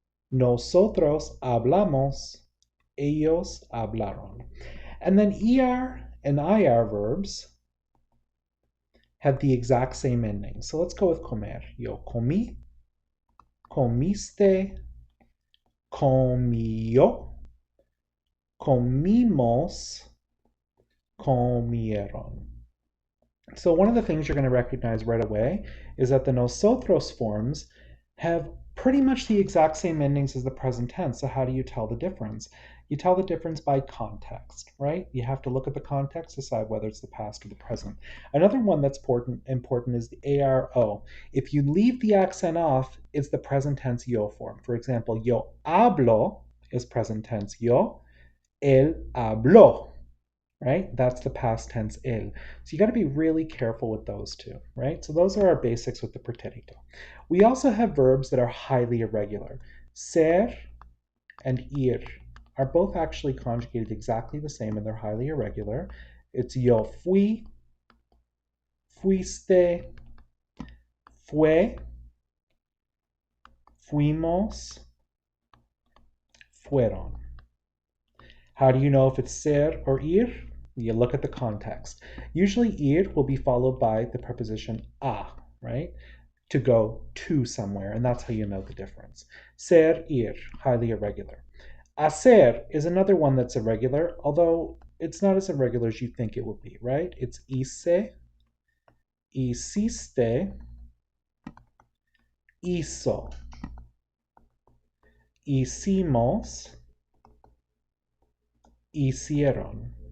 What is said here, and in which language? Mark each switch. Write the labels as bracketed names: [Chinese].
[Spanish] Nosotros hablamos, ellos hablaron. [English] And then ER and IR verbs have the exact same ending. So let's go with comer. [Spanish] Yo comí, comiste, comió, comimos, comieron. [English] So one of the things you're going to recognize right away is that the nosotros forms have pretty much the exact same endings as the present tense. So how do you tell the difference? You tell the difference by context, right? You have to look at the context, decide whether it's the past or the present. Another one that's important is the ARO. If you leave the accent off, it's the present tense yo form. For example, [Spanish] yo hablo [English] is present tense yo, [Spanish] él habló, [English] right? That's the past tense él. So you got to be really careful with those two, right? So those are our basics with the pretérito. We also have verbs that are highly irregular. Ser and ir are both actually conjugated exactly the same and they're highly irregular. [Spanish] It's yo fui, fuiste, fue, fuimos, fueron. [English] How do you know if it's ser or ir? You look at the context. Usually ir will be followed by the preposition a, right? To go to somewhere, and that's how you know the difference. Ser, ir, highly irregular. Hacer is another one that's irregular, although it's not as irregular as you think it would be, right? [Spanish] It's hice, hiciste, hizo, hicimos, hicieron.